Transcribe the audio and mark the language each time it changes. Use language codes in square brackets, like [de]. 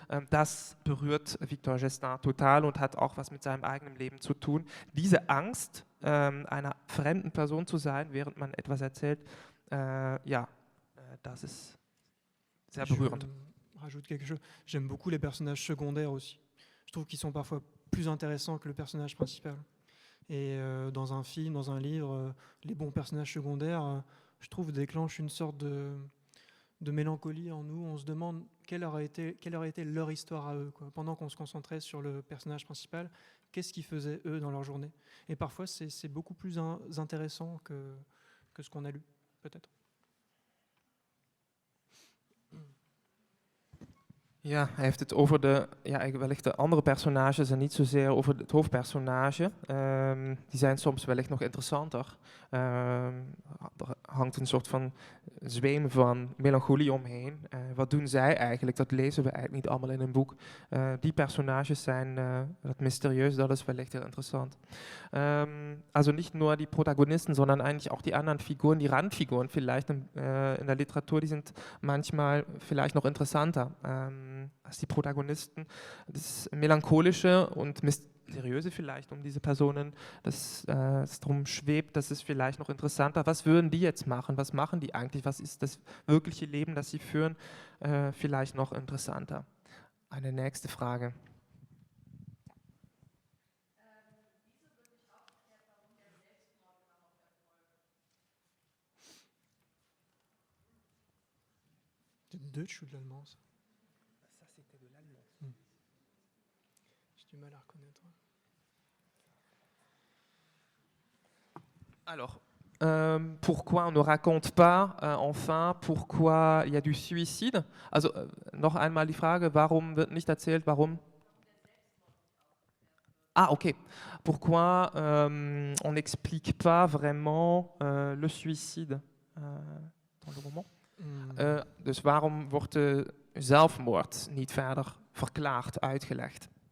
[de] Das berührt Victor Gestin total und hat auch was mit seinem eigenen Leben zu tun. Diese Angst, einer fremden Person zu sein, während man etwas erzählt, das ist sehr berührend. [fr] Je rajoute quelque chose. J'aime beaucoup les personnages secondaires aussi. Je trouve qu'ils sont parfois plus intéressants que le personnage principal. Et dans un film, dans un livre, les bons personnages secondaires, je trouve, déclenchent une sorte de mélancolie en nous. On se demande quelle aurait été leur histoire à eux, quoi. Pendant qu'on se concentrait sur le personnage principal, qu'est-ce qu'ils faisaient eux dans leur journée. Et parfois, c'est beaucoup plus intéressant que ce qu'on a lu, peut-être. [nl] Ja, hij heeft het over wellicht de andere personages en niet zozeer over het hoofdpersonage. Die zijn soms wellicht nog interessanter. Er hangt een soort van zweem van melancholie omheen. Wat doen zij eigenlijk? Dat lezen we eigenlijk niet allemaal in een boek. Die personages zijn dat mysterieus, dat ist wellicht heel interessant. [de] Also nicht nur die Protagonisten, sondern eigentlich auch die anderen Figuren, die Randfiguren vielleicht in der Literatur, die sind manchmal vielleicht noch interessanter als die Protagonisten. Das Melancholische und Mysteriöse vielleicht um diese Personen, das drum schwebt, das ist vielleicht noch interessanter. Was würden die jetzt machen? Was machen die eigentlich? Was ist das wirkliche Leben, das sie führen? Vielleicht noch interessanter. Eine nächste Frage. [fr] C'est de Deutsch ou de l'allemand, ça? Ça, c'était de l'allemand. J'ai du mal à reconnaître. Alors, pourquoi on ne raconte pas, enfin, pourquoi il y a du Suizid? [de] Also, noch einmal die Frage, warum wird nicht erzählt, warum? Ah, ok. [fr] Pourquoi on n'explique pas vraiment le suicide dans le roman? [nl] Dus waarom wordt de zelfmoord niet verder verklaard, uitgelegd?